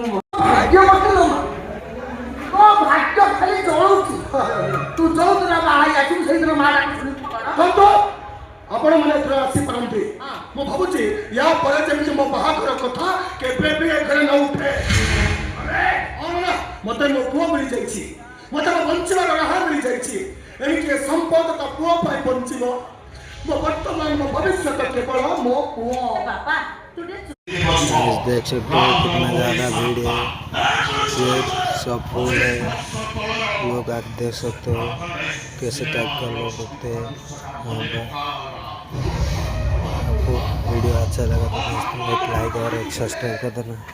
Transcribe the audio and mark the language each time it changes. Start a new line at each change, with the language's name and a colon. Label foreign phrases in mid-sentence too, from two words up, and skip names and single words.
Odia: ଭାଗ୍ୟ ବତେଇଲ ତୋ ଭାଗ୍ୟ ଖାଲି ଜଳୁଛି ତୁ ଯୋଉଦିନ ବାହା ଆସିବୁ ସେଇଦିନ ମା ଡାକୁ ଶୁଣିବୁ ଆପଣ ମାନେ ଏଥର ଆସିପାରନ୍ତି ମୁଁ ଭାବୁଛି ୟା ପରେ ଯେମିତି ମୋ ବାହାଘର କଥା କେବେ ବି ଏଥରେ ନ ଉଠେ ମତେ ମୋ ପୁଅ ମିଳିଯାଇଛି ମତେ ମୋ ବଞ୍ଚିବାର ରାହା ମିଳିଯାଇଛି ଏଣିକି ସମ୍ପଦ ତା ପୁଅ ପାଇଁ ବଞ୍ଚିବ ମୋ ବର୍ତ୍ତମାନ ମୋ ଭବିଷ୍ୟତ କେବଳ ମୋ ପୁଅ ବାପା
Hindi: देख सकते हो कितना ज़्यादा भीड़ है, ये सब फूल है, लोग आप देख सकते हो कैसे टाइप का लोग होते हैं यहाँ पर। आपको वीडियो अच्छा लगा तो दोस्तों एक लाइक और एक सब्सक्राइब कर देना।